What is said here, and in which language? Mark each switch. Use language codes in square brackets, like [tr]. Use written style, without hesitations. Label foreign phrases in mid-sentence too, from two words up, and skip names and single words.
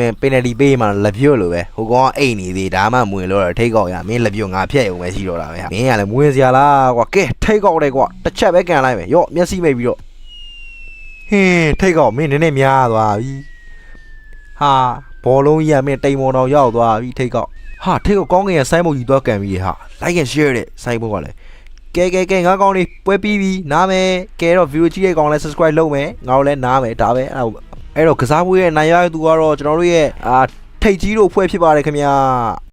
[my] မယ်ပင်နယ်တီပေးမှလက်ပြွတ်လို့ပဲဟိုကောင်ကအိတ်နေသေးဒါမှမဝင်လို့ထိတ်ကောက်ရမင်းလက်ပြွတ်ငါဖြတ်ရုံပဲရှိတော့တာ ပဲမင်းကလည်းမဝင်စရာလားကွာကဲထိတ်ကောက်တယ်ကွာတစ်ချက်ပဲကန်လိုက်မယ်ရော့မျက်စိမိတ်ပြီးတော့ထိတ်ကောက်မင်းနည်းနည်းများသွားပြီဟာဘောလုံးကြီးကမင်းတိမ်မော်တော်ရောက်သွားပြီထိတ်ကောက်ဟာထိတ်ကောက်ကောင်းငယ်ရဆိုင်းမုတ်ကြီးသွားကန်ပြီဟာ [en] like and share [my] တဲ့ဆိုင်းမုတ်ကလည်းကဲငါကောင်းနေပွဲပြီးပြီနားမယ်ကဲတော့ view ကြည့်တဲ့ကောင်လည်း subscribe လုပ်မယ်ငါတို့လည်းနားမယ်ဒါပဲအဲ့တော့ကစားပွဲရဲ့နိုင်ရတဲ့သူကတော့ကျွန်တော်တို့ရဲ့ထိတ်ကြီးတို့ဖွဲ့ဖြစ်ပါတယ်ခင်ဗျာ